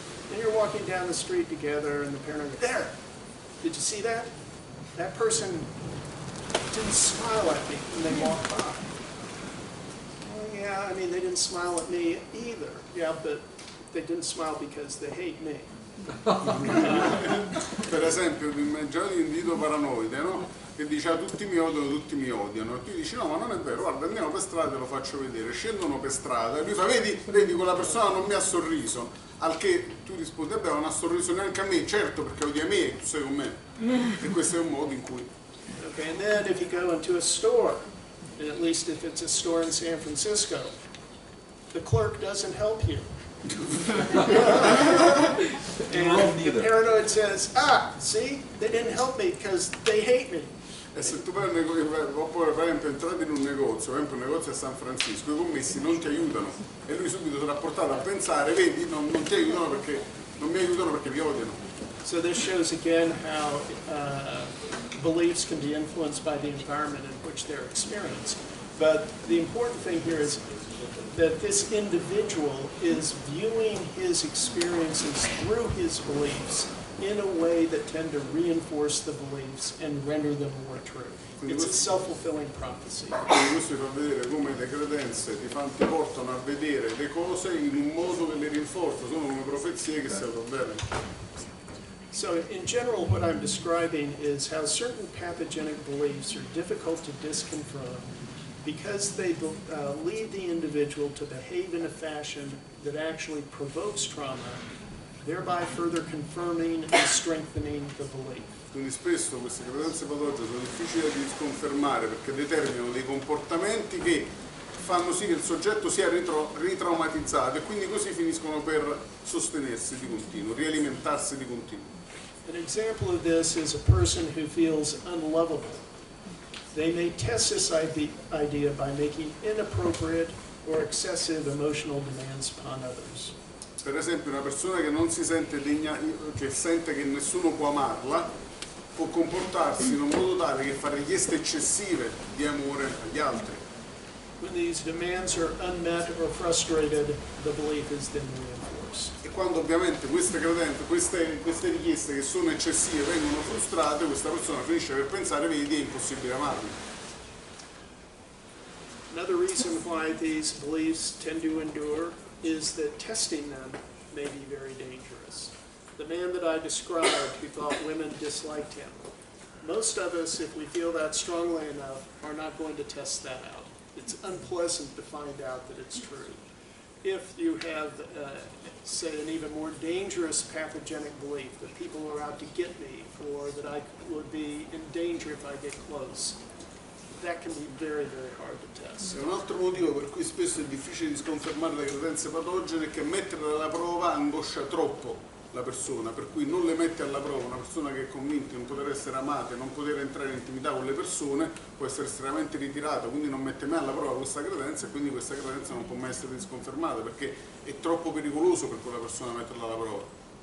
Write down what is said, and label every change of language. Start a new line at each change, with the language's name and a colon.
English: Then you're walking down the street together and the paranoid, there, did you see that? That person didn't smile at me when they walked by. Well, yeah, I mean, they didn't smile at me either. Yeah, but they didn't smile because they hate me.
Italian: Per esempio, immaginate un individuo paranoide, no? Che dice tutti mi odiano, e tu dici no, ma non è vero, guarda, andiamo per strada e te lo faccio vedere. Scendono per strada e lui fa, vedi quella persona non mi ha sorriso, al che tu rispondi, vabbè, non ha sorriso neanche a me, certo, perché odia me e tu sei con me. E questo è un modo in cui.
English: Okay, and then if you go into a store, and at least if it's a store in San Francisco, the clerk doesn't help you. And the paranoid says, see, they didn't help me because they hate me.
Italian: E se tu per esempio entrate in un negozio a San Francisco, i commessi non ti aiutano e lui subito sarà portato a pensare, vedi, non ti aiutano perché non mi aiutano perché mi odiano.
English: So this shows again how beliefs can be influenced by the environment in which they're experienced. But the important thing here is that this individual is viewing his experiences through his beliefs in a way that tend to reinforce the beliefs and render them more true. It's a self-fulfilling prophecy.
Italian: Quindi questo ti fa vedere come le credenze ti portano a vedere le cose in un modo che le rinforza, sono come profezie che si autoavverano.
English: So in general what I'm describing is how certain pathogenic beliefs are difficult to disconfirm because they lead the individual to behave in a fashion that actually provokes trauma thereby further confirming and strengthening the belief.
Italian: Quindi spesso queste credenze patogene sono difficili da sconfermare perché determinano dei comportamenti che fanno sì che il soggetto sia ritraumatizzato e quindi così finiscono per sostenersi di continuo, rialimentarsi di continuo.
English: An example of this is a person who feels unlovable. They may test this idea by making inappropriate or excessive emotional demands upon others.
Italian: Per esempio una persona che non si sente degna, che sente che nessuno può amarla, può comportarsi in un modo tale che fa richieste eccessive di amore agli altri.
English: When these demands are unmet or frustrated, the belief is then reinforced.
Italian: E quando ovviamente queste richieste che sono eccessive vengono frustrate, questa persona finisce per pensare, vedi, è impossibile amarmi.
English: Another reason why these beliefs tend to endure is that testing them may be very dangerous. The man that I described who thought women disliked him, most of us, if we feel that strongly enough, are not going to test that out. It's unpleasant to find out that it's true. If you have, say, an even more dangerous pathogenic belief that people are out to get me or that I would be in danger if I get close, that can be very, very hard to test.
Italian: Un altro motivo per cui spesso è difficile di sconfermare le credenze patogene è che metterle alla prova angoscia troppo la persona, per cui non le mette alla prova. Una persona che è convinta di non poter essere amata e non poter entrare in intimità con le persone può essere estremamente ritirata, quindi non mette mai alla prova questa credenza e quindi questa credenza non può mai essere sconfermata perché è troppo pericoloso per quella persona metterla alla prova.